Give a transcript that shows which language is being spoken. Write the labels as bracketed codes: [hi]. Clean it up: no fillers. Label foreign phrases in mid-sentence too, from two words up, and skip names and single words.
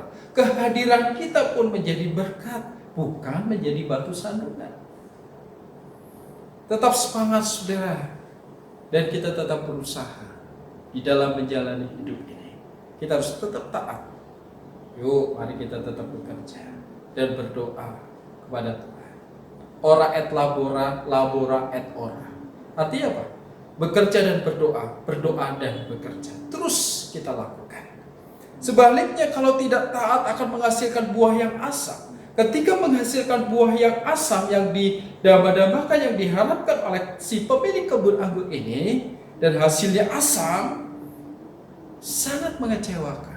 [id] Kehadiran kita pun menjadi berkat, bukan menjadi batu sandungan. Tetap semangat saudara, dan kita tetap berusaha di dalam menjalani hidup ini. Kita harus tetap taat. Yuk, mari kita tetap bekerja dan berdoa kepada Tuhan. [la] Ora et labora, labora et ora. [id] Artinya apa? Bekerja dan berdoa, berdoa dan bekerja. Terus kita lakukan. Sebaliknya kalau tidak taat akan menghasilkan buah yang asam. Ketika menghasilkan buah yang asam yang didamba-dambakan, yang diharapkan oleh si pemilik kebun anggur ini, dan hasilnya asam, sangat mengecewakan.